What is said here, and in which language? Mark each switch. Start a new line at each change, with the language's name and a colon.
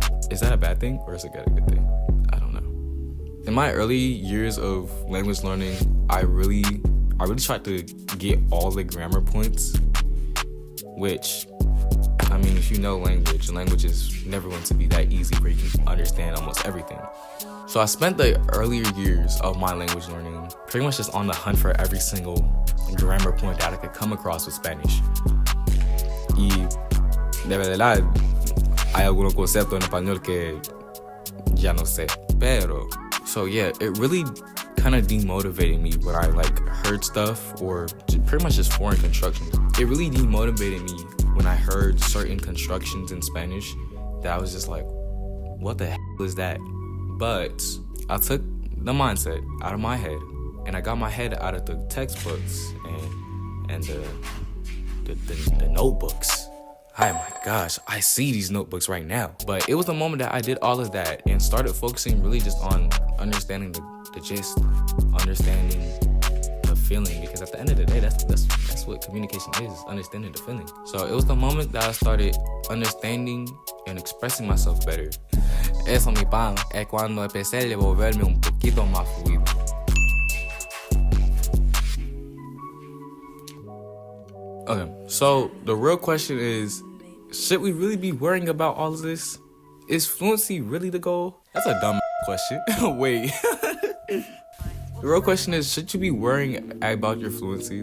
English: Is that a bad thing or is it a good thing? I don't know. In my early years of language learning, I really tried to get all the grammar points, which, I mean, if you know language is never going to be that easy where you can understand almost everything. So I spent the earlier years of my language learning pretty much just on the hunt for every single grammar point that I could come across with Spanish.
Spanish: Y de verdad, hay algunos conceptos en español que ya no sé.
English: Pero, so yeah, it really kind of demotivated me when I like heard stuff or pretty much just foreign constructions. It really demotivated me when I heard certain constructions in Spanish that I was just like, what the hell is that? But I took the mindset out of my head and I got my head out of the textbooks and the notebooks. Oh my gosh, I see these notebooks right now. But it was the moment that I did all of that and started focusing really just on understanding the gist, understanding the feeling, because at the end of the day, that's what communication is, understanding the feeling. So it was the moment that I started understanding and expressing myself better.
Spanish: Eso, mi pan, es cuando empecé a volverme un poquito más fluido.
English: Okay, so the real question is, should we really be worrying about all of this? Is fluency really the goal? That's a dumb question. Wait. The real question is, should you be worrying about your fluency?